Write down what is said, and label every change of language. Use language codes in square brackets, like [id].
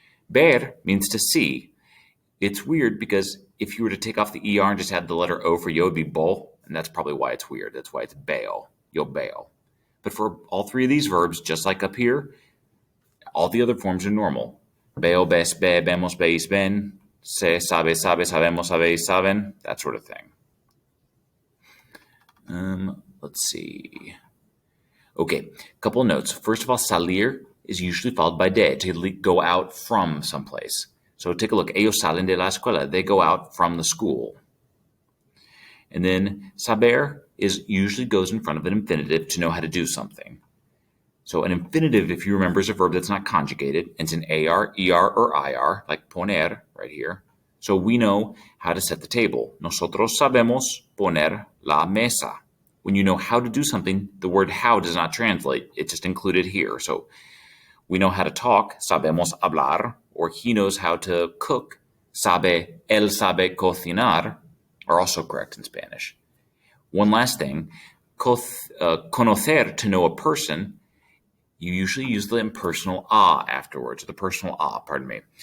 [en] Ver means to see. It's weird because if you were to take off the ER and just add the letter O for yo, it would be bo, and that's probably why it's weird. That's why it's bail. Yo bail. But for all three of these verbs, just like up here, all the other forms are normal. [es] Veo, ves, ve, vemos, veis, ven. Se, sabe, sabe, sabemos, sabéis, saben. [en] That sort of thing. Let's see. Okay, a couple of notes. First of all, salir is usually followed by de, to go out from someplace. So take a look. [es] Ellos salen de la escuela. [en] They go out from the school. And then saber usually goes in front of an infinitive to know how to do something. So an infinitive, if you remember, is a verb that's not conjugated. It's an AR, ER, or IR, like poner right here. So we know how to set the table. [es] Nosotros sabemos poner la mesa. [en] When you know how to do something, the word how does not translate. It's just included here. So we know how to talk, [es] sabemos hablar, [en] or he knows how to cook, [es] él sabe cocinar, [en] are also correct in Spanish. One last thing, conocer, to know a person, you usually use the impersonal afterwards, the personal pardon me.